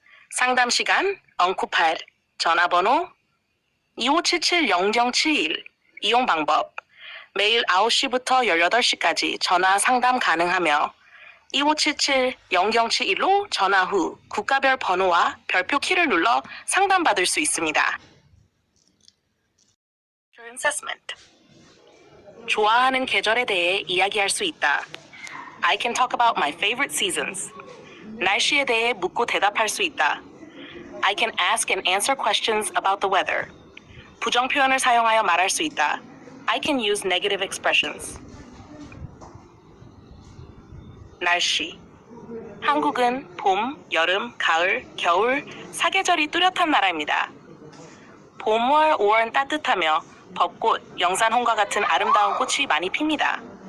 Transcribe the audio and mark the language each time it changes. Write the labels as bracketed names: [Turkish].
[Korean] 상담 시간 엉쿠팔, 전화번호 2577-0071, 이용 방법 매일 9시부터 18시까지 전화 상담 가능하며 2577-0071로 전화 후 국가별 번호와 별표 키를 눌러 상담받을 수 있습니다. [English] Assessment. [Korean] 좋아하는 계절에 대해 이야기할 수 있다. [English] I can talk about my favorite seasons. [Korean] 날씨에 대해 묻고 대답할 수 있다. [English] I can ask and answer questions about the weather. [Korean] 부정 표현을 사용하여 말할 수 있다. [English] I can use negative expressions. [Korean] 날씨. 한국은 봄, 여름, 가을, 겨울, 사계절이 뚜렷한 나라입니다. 봄월, 5월은 따뜻하며 벚꽃, 영산홍과 같은 아름다운 꽃이 많이 핍니다.